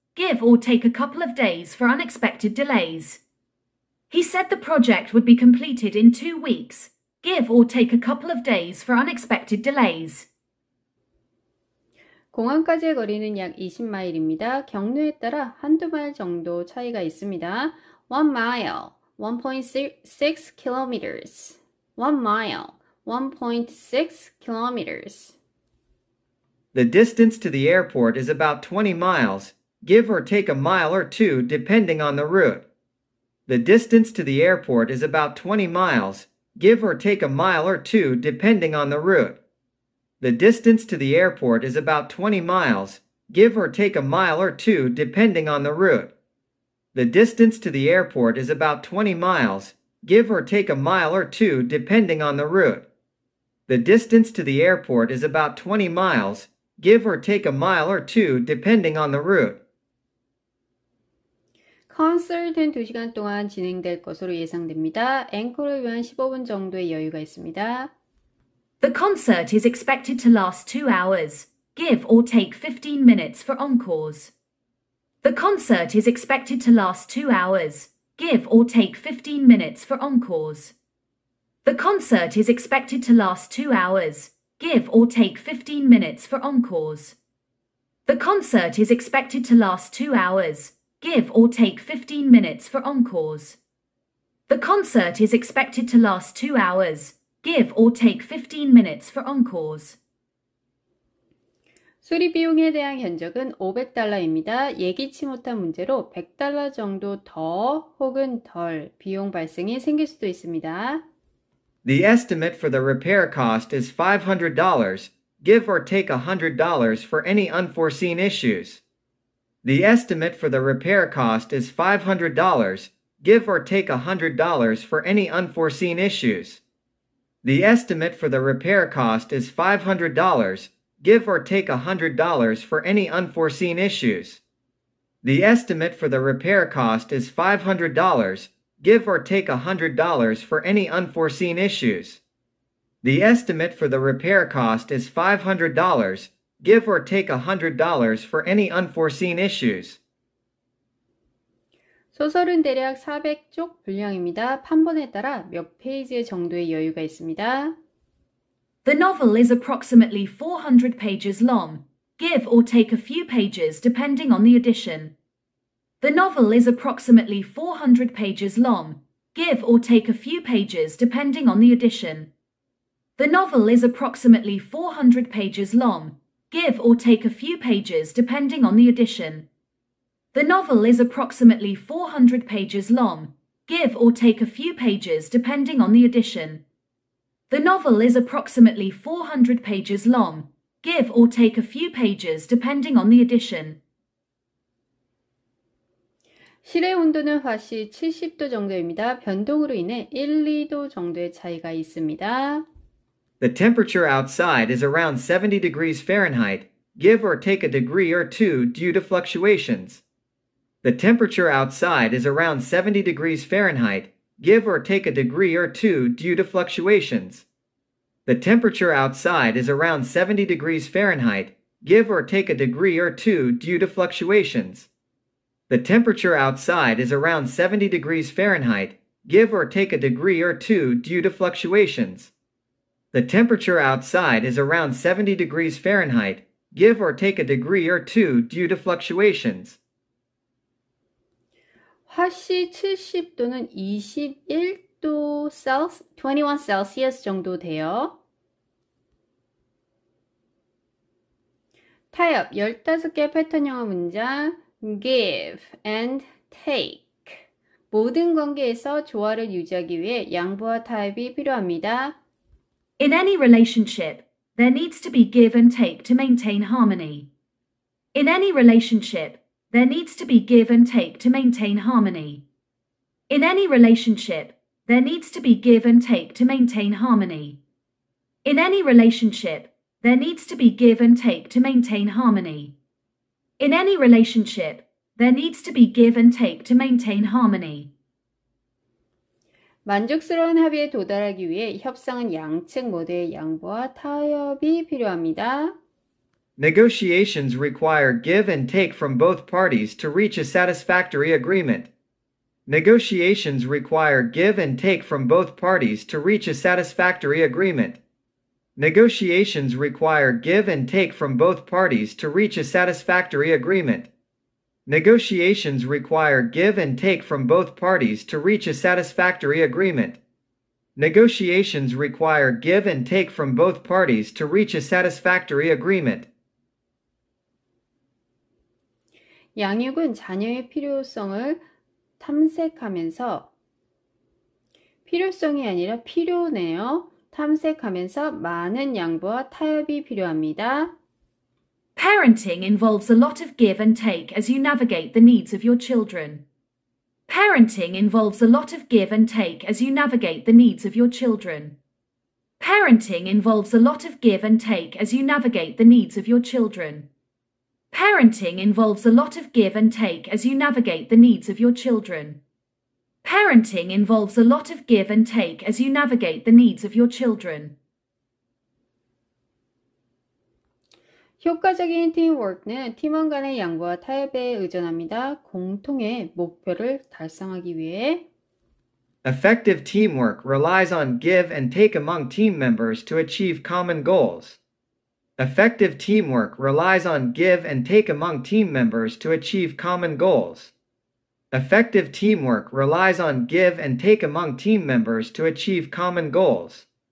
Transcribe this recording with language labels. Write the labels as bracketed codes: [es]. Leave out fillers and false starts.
[en] give or take a couple of days for unexpected delays. He said the project would be completed in 2 weeks, give or take a couple of days for unexpected delays. [ko] 공항까지의 거리는 약 20마일입니다. 경로에 따라 한두 마일 정도 차이가 있습니다. [en] 1 mile, 1.6 kilometers. 1 mile, 1.6 kilometers. The distance to the airport is about 20 miles, give or take a mile or two depending on the route. The distance to the airport is about 20 miles, give or take a mile or two depending on the route. The distance to the airport is about 20 miles, give or take a mile or two depending on the route. The distance to the airport is about 20 miles, give or take a mile or two depending on the route. The distance to the airport is about 20 miles, give or take a mile or two depending on the route. [ko] 콘서트는 2시간 동안 진행될 것으로 예상됩니다. 앵콜을 위한 15분 정도의 여유가 있습니다. [en] The concert is expected to last 2 hours, give or take 15 minutes for encores. The concert is expected to last 2 hours, give or take 15 minutes for encores. The concert is expected to last 2 hours, give or take 15 minutes for encores. The concert is expected to last 2 hours, give or take 15 minutes for encores. The concert is expected to last 2 hours, give or take 15 minutes for encores. [ko] 수리 비용에 대한 견적은 $500입니다. 예기치 못한 문제로 $100 정도 더 혹은 덜 비용 발생이 생길 수도 있습니다. [en] The estimate for the repair cost is $500, give or take $100 for any unforeseen issues. The estimate for the repair cost is $500, give or take $100 for any unforeseen issues. The estimate for the repair cost is $500, give or take $100 for any unforeseen issues. The estimate for the repair cost is $500, give or take $100 for any unforeseen issues. The estimate for the repair cost is $500, give or take $100 for any unforeseen issues. [ko] 소설은 대략 400쪽 분량입니다. 판본에 따라 몇 페이지 정도의 여유가 있습니다. [en] The novel is approximately 400 pages long, give or take a few pages depending on the edition. The novel is approximately 400 pages long, give or take a few pages depending on the edition. The novel is approximately 400 pages long, give or take a few pages depending on the edition. The novel is approximately 400 pages long, give or take a few pages depending on the edition. The novel is approximately 400 pages long, give or take a few pages depending on the edition. [ko] 실외 온도는 화씨 70도 정도입니다. 변동으로 인해 1, 2도 정도의 차이가 있습니다. [en] The temperature outside is around 70 degrees Fahrenheit, give or take a degree or two due to fluctuations. The temperature outside is around 70 degrees Fahrenheit, give or take a degree or two due to fluctuations. The temperature outside is around 70 degrees Fahrenheit, give or take a degree or two due to fluctuations. The temperature outside is around 70 degrees Fahrenheit, give or take a degree or two due to fluctuations. The temperature outside is around 70 degrees Fahrenheit, give or take a degree or two due to fluctuations. [ko] 화씨 70도는 21도 21 셀시어스 정도 돼요. 타협 15개 패턴 영어 문장 [en] give and take [ko] 모든 관계에서 조화를 유지하기 위해 양보와 타협이 필요합니다. [en] In any relationship, there needs to be give and take to maintain harmony. In any relationship, there needs to be give and take to maintain harmony. In any relationship, there needs to be give and take to maintain harmony. In any relationship, there needs to be give and take to maintain harmony. In any relationship, there needs to be give and take to maintain harmony. [ko] 만족스러운 합의에 도달하기 위해 협상은 양측 모두의 양보와 타협이 필요합니다. [en] Negotiations require give and take from both parties to reach a satisfactory agreement. Negotiations require give and take from both parties to reach a satisfactory agreement. Negotiations require give and take from both parties to reach a satisfactory agreement. Negotiations require give and take from both parties to reach a satisfactory agreement. Negotiations require give and take from both parties to reach a satisfactory agreement. [ko] 양육은 자녀의 필요성을 탐색하면서 필요성이 아니라 필요네요. 탐색하면서 많은 양보와 타협이 필요합니다. [en] Parenting involves a lot of give and take as you navigate the needs of your children. Parenting involves a lot of give and take as you navigate the needs of your children. Parenting involves a lot of give and take as you navigate the needs of your children. Parenting involves a lot of give and take as you navigate the needs of your children. Parenting involves a lot of give and take as you navigate the needs of your children. [ko] 효과적인 팀워크는 팀원 간의 양보와 타협에 의존합니다. 공통의 목표를 달성하기 위해 [en] Effective teamwork relies on give and take among team members to achieve common goals. Effective teamwork relies on give and take among team members to achieve common goals. Effective teamwork relies on give and take among team members to achieve common goals.